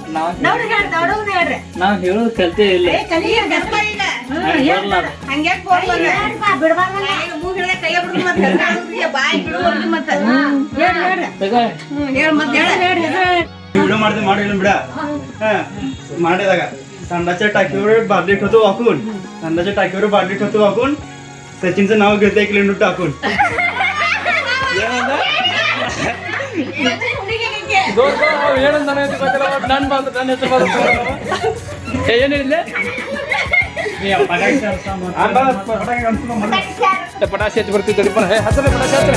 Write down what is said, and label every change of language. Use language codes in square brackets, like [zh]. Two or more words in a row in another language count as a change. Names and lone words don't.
[kn] ನಾವು ಹೇಳೋದು ಕಲ್ತೇ ಇಲ್ಲ ವಿಡಿಯೋ ಮಾಡ್ದೆ ಮಾಡಿಲ್ಲ ಬಿಡ ಮಾಡಿದಾಗ [mr] संडाच्या टाकीवर बादली ठेवतो वाकून संडाच्या टाकीवर बादली ठेवतो वाकून सचिनचं नाव घेतोय किलो टाकून [kn] ಏನ್ ಹೇಳಿದ್ಲೆ ಪಟಾಶಿ ಹಚ್ಚಿ ಬರ್ತಿದ್ದ ಹಚ್ಚಲೆ ಪಟಾಶಿ